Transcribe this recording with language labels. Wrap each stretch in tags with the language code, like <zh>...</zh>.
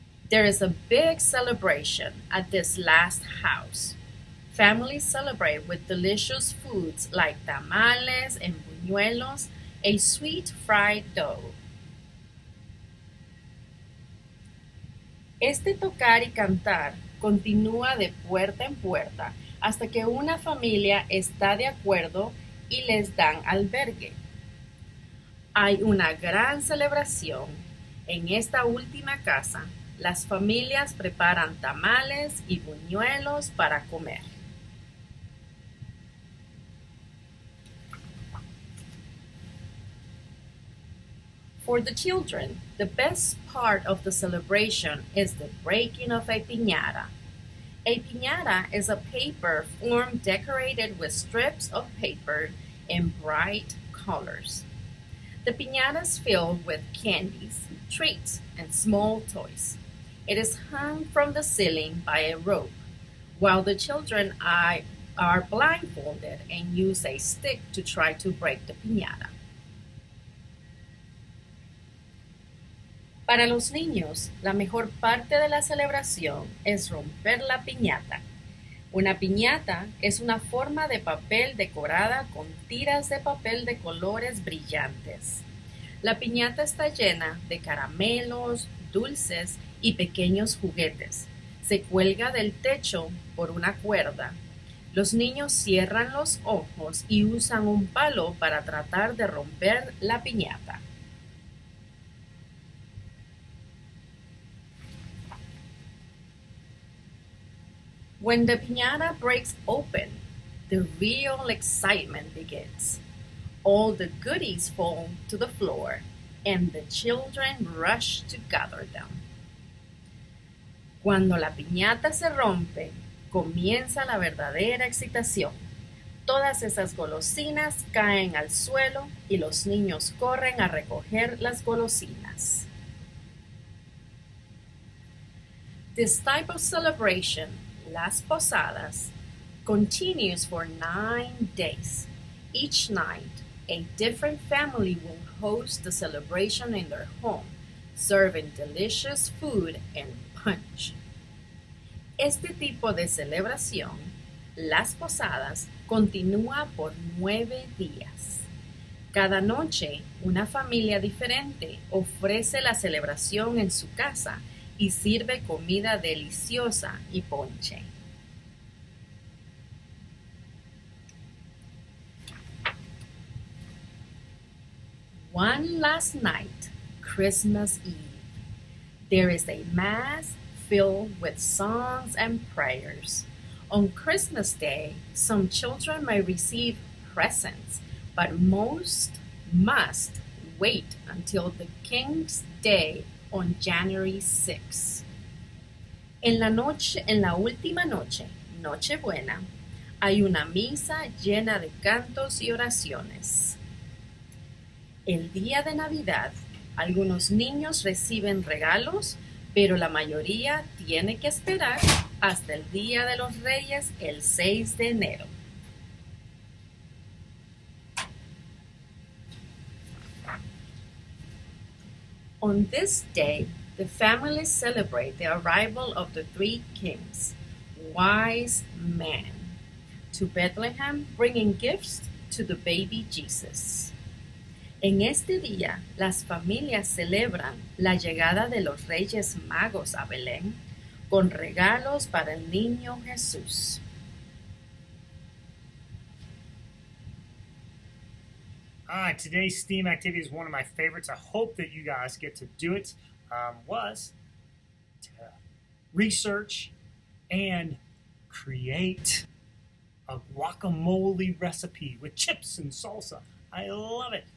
<en>There is a big celebration at this last house. Families celebrate with delicious foods like tamales and buñuelos, a sweet fried dough.</en> <es>Este tocar y cantar continúa de puerta en puerta hasta que una familia está de acuerdo y les dan albergue. Hay una gran celebración en esta última casa. Las familias preparan tamales y buñuelos para comer.</es> <en>For the children, the best part of the celebration is the breaking of a piñata. A piñata is a paper form decorated with strips of paper in bright colors. The piñata is filled with candies, treats, and small toys. It is hung from the ceiling by a rope, while the children are blindfolded and use a stick to try to break the piñata.</en> <es>Para los niños, la mejor parte de la celebración es romper la piñata. Una piñata es una forma de papel decorada con tiras de papel de colores brillantes. La piñata está llena de caramelos, dulces y pequeños juguetes. Se cuelga del techo por una cuerda. Los niños cierran los ojos y usan un palo para tratar de romper la piñata.</es> <en>When the piñata breaks open, the real excitement begins. All the goodies fall to the floor, and the children rush to gather them.</en> <es>Cuando la piñata se rompe, comienza la verdadera excitación. Todas esas golosinas caen al suelo y los niños corren a recoger las golosinas.</es> <en>This type of celebration, Las Posadas, continues for 9 days. Each night, a different family will host the celebration in their home, serving delicious food and punch.</en> <es>Este tipo de celebración, Las Posadas, continúa por 9 días. Cada noche, una familia diferente ofrece la celebración en su casa y sirve comida deliciosa y ponche.</es> <en>One last night, Christmas Eve. There is a mass filled with songs and prayers. On Christmas Day, some children may receive presents, but most must wait until the King's Day on January 6.</en> <es>En la última noche, Nochebuena, hay una misa llena de cantos y oraciones. El día de Navidad, algunos niños reciben regalos, pero la mayoría tiene que esperar hasta el Día de los Reyes, el 6 de enero.</es> <en>On this day, the families celebrate the arrival of the 3 kings, wise men, to Bethlehem, bringing gifts to the baby Jesus.</en> <es>En este día, las familias celebran la llegada de los Reyes Magos a Belén con regalos para el niño Jesús.</es> <en>Today's STEAM activity is one of my favorites. I hope that you guys get to do it. Was to research and create a guacamole recipe with chips and salsa. I love it.</en>